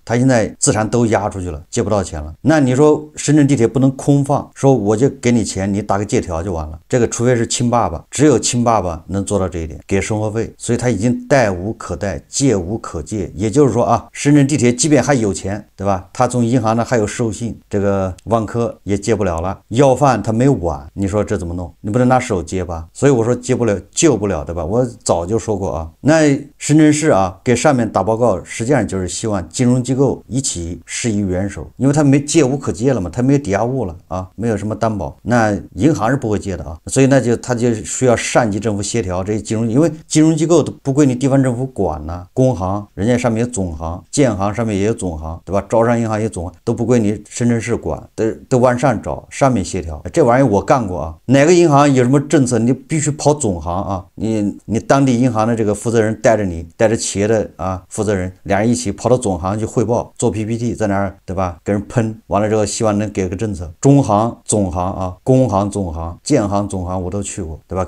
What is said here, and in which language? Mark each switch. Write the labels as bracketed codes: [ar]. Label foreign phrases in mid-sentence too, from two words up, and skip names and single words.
[zh] 他現在資產都押出去了，借不到錢了。那你說深圳地鐵不能空放，說我就給你錢，你打個借條就完了。這個除非是親爸爸，只有親爸爸能做到這一點，給生活費。所以他已經貸無可貸，借無可借。也就是說啊，深圳地鐵即便還有錢，對吧？他從銀行呢還有授信，這個萬科也借不了了。要飯他沒碗，你說這怎麼弄？你不能拿手接吧？所以我說接不了，救不了，对吧？我早就說過啊。那深圳市啊給上面打報告，實際上就是希望金融機構一起施以援手，因為他沒借無可借了嘛，他沒有抵押物了啊，沒有什麼擔保，那銀行是不會借的啊。所以那他就需要上級政府協調這些金融，因為金融機構都不歸你地方政府管呢、工行人家上面有總行，建行上面也有總行，对吧？招商銀行也有总行，都不歸你深圳市管，都往上找，上面協調。這玩意兒我幹過啊，哪個銀行有什麼政策，你必須跑總行啊。你當地銀行的這個負責人帶着你，帶着企業的啊負責人，兩人一起跑到總行去匯報，做 PPT， 在那兒，對吧？跟人噴完了之後，希望能給個政策。中行、總行啊，工行、總行、建行、總行我都去過，对吧？